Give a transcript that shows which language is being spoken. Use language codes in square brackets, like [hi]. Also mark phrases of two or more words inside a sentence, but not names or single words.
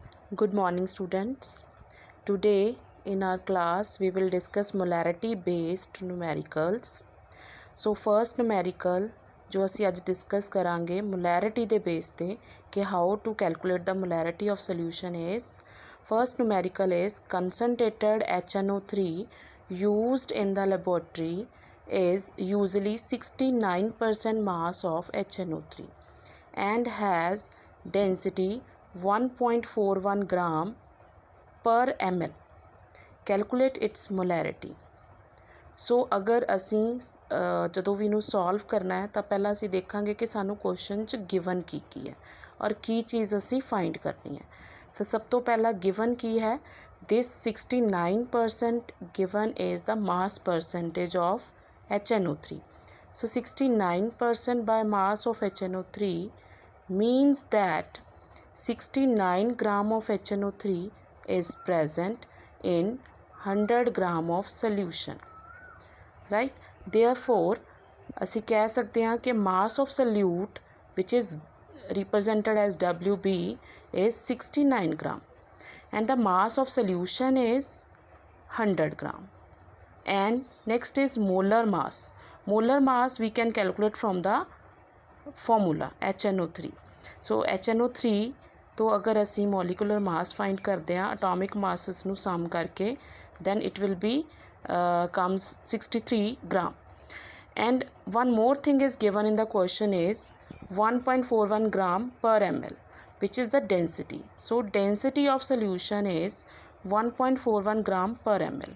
[en] Good morning students. Today in our class we will discuss molarity based numericals. So first numerical [pa] ਜੋ ਅਸੀਂ ਅੱਜ ਡਿਸਕਸ ਕਰਾਂਗੇ [en] molarity ਦੇ base [pa] ਤੇ ਕਿ [en] how to calculate the molarity of solution is. First numerical is concentrated HNO3 used in the laboratory is usually 69% mass of HNO3 and has density 1.41 gram per ml. Calculate its molarity. [pa] ਸੋ ਅਗਰ ਅਸੀ ਜਦੋਂ ਵੀ ਇਹਨੂੰ ਸੋਲਵ ਕਰਨਾ ਹੈ ਤਾਂ ਪਹਿਲਾਂ ਅਸੀਂ ਦੇਖਾਂਗੇ ਕਿ ਸਾਨੂੰ ਕੁਐਸਚਨ 'ਚ ਗਿਵਨ ਕੀ ਹੈ ਔਰ ਕੀ ਚੀਜ਼ ਅਸੀਂ ਫਾਈਂਡ ਕਰਨੀ ਹੈ। ਤਾਂ ਸਭ ਤੋਂ ਪਹਿਲਾਂ ਗਿਵਨ ਕੀ ਹੈ, [en] this 69% given is the mass percentage of HNO3. So 69% by mass of HNO3 means that 69 gram of HNO3 is present in 100 gram of solution. Right, therefore [pa] ਅਸੀਂ ਕਹਿ ਸਕਦੇ ਹਾਂ ਕਿ [en] mass of solute which is represented as WB is 69 gram and the mass of solution is 100 gram. And next is molar mass. Molar mass we can calculate from the formula HNO3. [pa] So HNO3 ਤੋਂ ਅਗਰ ਅਸੀਂ [en] molecular mass find [pa] ਕਰਦੇ ਹਾਂ [en] atomic masses [pa] ਨੂੰ sum ਕਰਕੇ, [en] then it will be comes 63 gram. And one more thing is given in the question is 1.41 gram per ml, which is the density. So density of solution is 1.41 gram per ml.